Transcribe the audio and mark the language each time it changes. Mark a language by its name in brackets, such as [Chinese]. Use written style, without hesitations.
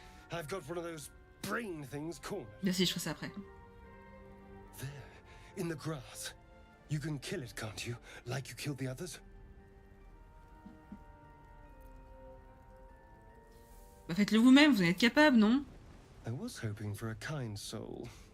[English] I've got one of those brain things cornered. [French] Merci, je ferai ça après. [English] There, in the grass. You can kill it, can't you? Like you killed the others? [French] Bah faites-le vous-même, vous en êtes capable, non? [English] I was hoping for a kind soul.